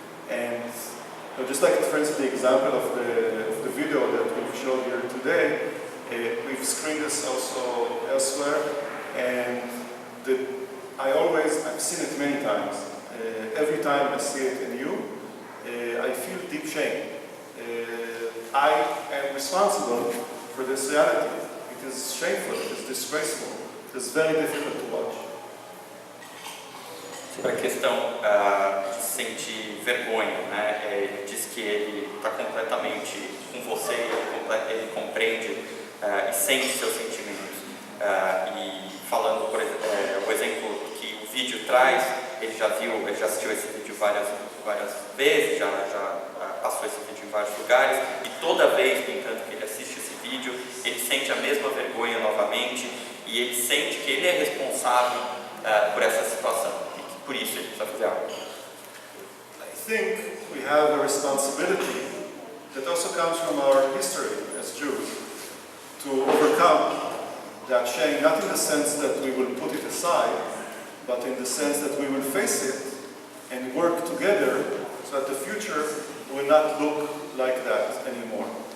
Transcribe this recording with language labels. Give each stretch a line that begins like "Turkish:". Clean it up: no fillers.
English: And just like, for instance, the example of the video that we've shown here today, we've screened this also elsewhere, and I've seen it many times. Every time I see it in you, I feel deep shame. I am responsible for this reality. It is shameful, it is disgraceful, it is very difficult to watch.
Portuguese: Sobre a questão de sentir vergonha, né? Ele diz que ele está completamente com você, ele compreende e sente seus sentimentos. E falando, por exemplo, o exemplo que o vídeo traz, ele já assistiu esse vídeo várias vezes, já passou esse vídeo em vários lugares, e toda vez, no entanto, que ele assiste esse vídeo, ele sente a mesma vergonha novamente, e ele sente que ele é responsável por essa situação, e que por isso ele precisa fazer algo.
English: I think we have a responsibility that also comes from our history as Jews to overcome that shame, not in the sense that we will put it aside, but in the sense that we will face it and work together so that the future will not look like that anymore.